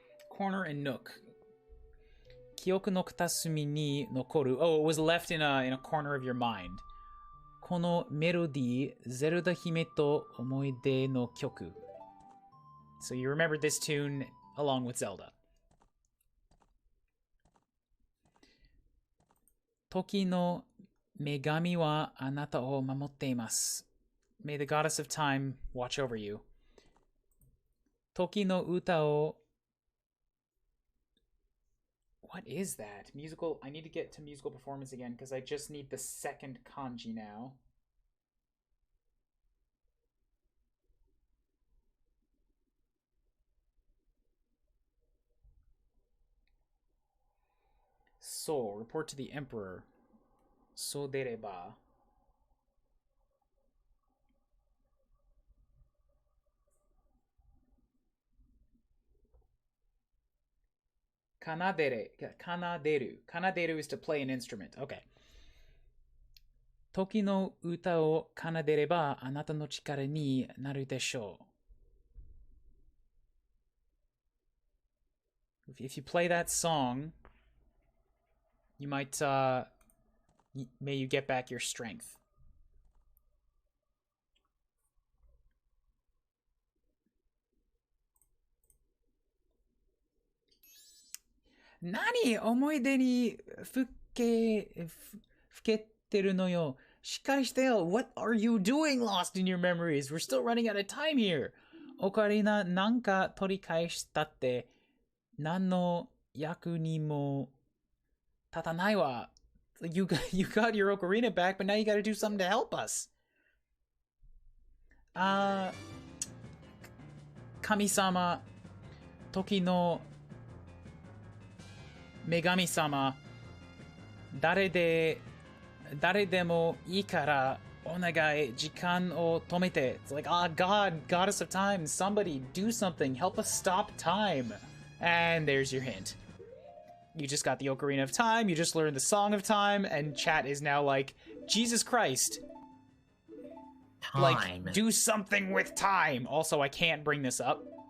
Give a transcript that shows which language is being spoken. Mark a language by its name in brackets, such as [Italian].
[English] Corner and nook. [Japanese] 記憶の片隅に残る. [English] Oh, it was left in a corner of your mind. [Japanese] このメロディー、ゼルダ姫と思い出の曲. [English] So you remembered this tune along with Zelda. [Japanese] 時の女神はあなたを守っています. [English] May the goddess of time watch over you. [Japanese] 時の歌を [English] What is that? Musical. I need to get to musical performance again because I just need the second kanji now. So, report to the emperor. So dereba. Kanaderu. Kanaderu is to play an instrument. Okay. [Japanese] 時の歌を奏でればあなたの力になるでしょう. [English] If you play that song, you might, may you get back your strength. [Japanese] Nani? 思い出にふけてるのよ。しっかりしてよ。 [English] What are you doing lost in your memories? We're still running out of time here. [Japanese] オカリナなんか取り返したって何の役にも立たないわ。 [English] You got your ocarina back, but now you gotta do something to help us. [Japanese] 神様、時の女神様、誰でもいいからお願い、時間を止めて. [English] It's like, God, goddess of time, somebody do something, help us stop time. And there's your hint. You just got the Ocarina of Time, you just learned the Song of Time, and chat is now like, Jesus Christ. Time. Like, do something with time. Also, I can't bring this up.